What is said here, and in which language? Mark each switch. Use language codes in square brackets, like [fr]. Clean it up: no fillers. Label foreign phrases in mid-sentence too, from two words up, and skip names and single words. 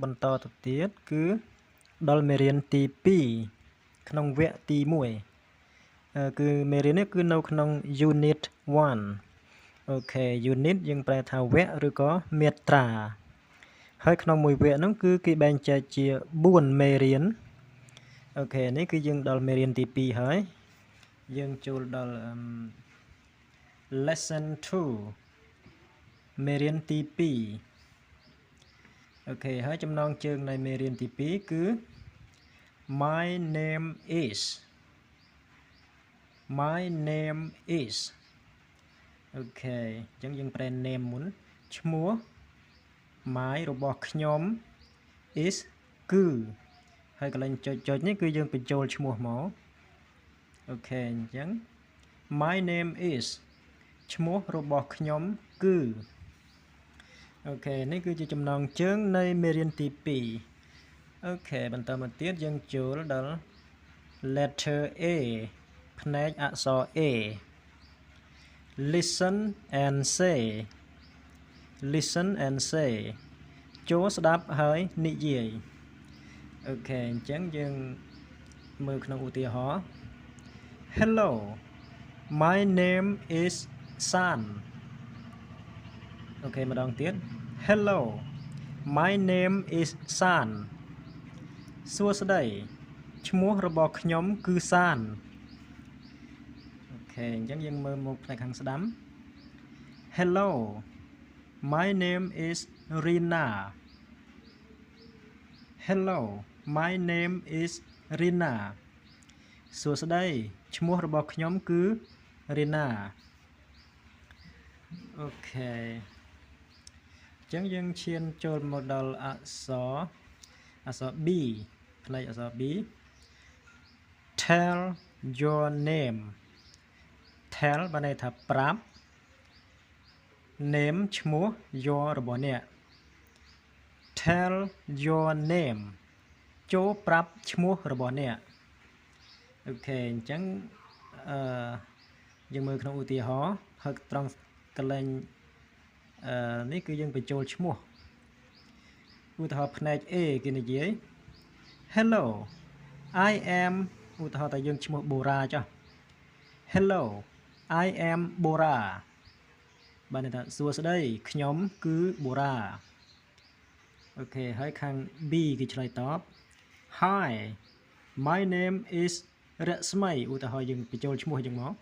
[km] បន្តទៅទៀតគឺដល់មេរៀនទី2ក្នុងវគ្គទី1គឺមេរៀននេះគឺនៅក្នុង [en] unit 1 [km] អូខេ unit យើងប្រែថាវគ្គឬក៏មាត្រាហើយក្នុងមួយវគ្គហ្នឹងគឺគេបែងចែកជា4មេរៀនអូខេនេះគឺយើងដល់មេរៀនទី2ហើយយើងចូលដល់lesson 2មេរៀនទី2អូខេហើយចំណងជើងនៃមេរៀនទី2គឺ [en] my name is [km] អូខេអញ្ចឹងយើងប្រែ name មុនឈ្មោះ my របស់ខ្ញុំ is គឺហើយកន្លែងចុចនេះគឺយើងបញ្ចូលឈ្មោះមកអូខេអញ្ចឹង [en] my name is [km] ឈ្មោះរបស់ខ្ញុំគឺអូខេនេះគឺជាចំណងជើងនៃមេរៀនទី2អូខេបន្តមកទៀតយើងចូលដល់ [en] letter A [km] ផ្នែកអក្សរ A [en] listen and [km] say ចូលស្ដាប់ហើយនិយាយអូខេអញ្ចឹងយើងមើលក្នុងឧទាហរណ៍ [en] Hello my name is San [km] អូខេម្ដងទៀត [en] Hello my name is San [km] សួស្តីឈ្មោះរបស់ខ្ញុំគឺ San អូខេអញ្ចឹងយើងមើលមកផ្នែកខាងស្ដាំ [en] Hello my name is Rina Hello my name is Rina [km] សួស្តីឈ្មោះរបស់ខ្ញុំគឺ Rina អូខេអញ្ចឹងយើងឈានចូលមកដល់អក្សរ B ផ្នែកអក្សរ B [en] tell your name [km] tell បានន័យថាប្រាប់ name ឈ្មោះ your របស់អ្នក [en] tell your name [km] ចូលប្រាប់ឈ្មោះរបស់អ្នកអូខេអញ្ចឹងយើងមើលក្នុង ឧទាហរណ៍ហើយត្រង់កន្លែងនេះគឺយើងបញ្ចូលឈ្មោះឧទាហរណ៍ផ្នែក A គេនិយាយ [en] Hello I am [km] ឧទាហរណ៍តែយើងឈ្មោះបូរ៉ាចុះ [en] Hello I am Bora [km] បានន័យថាសួស្តីខ្ញុំគឺបូរ៉ាអូខេហើយខាង B គេឆ្លើយតប [en] Hi my name is [km] រស្មីឧទាហរណ៍យើងបញ្ចូលឈ្មោះចឹងមក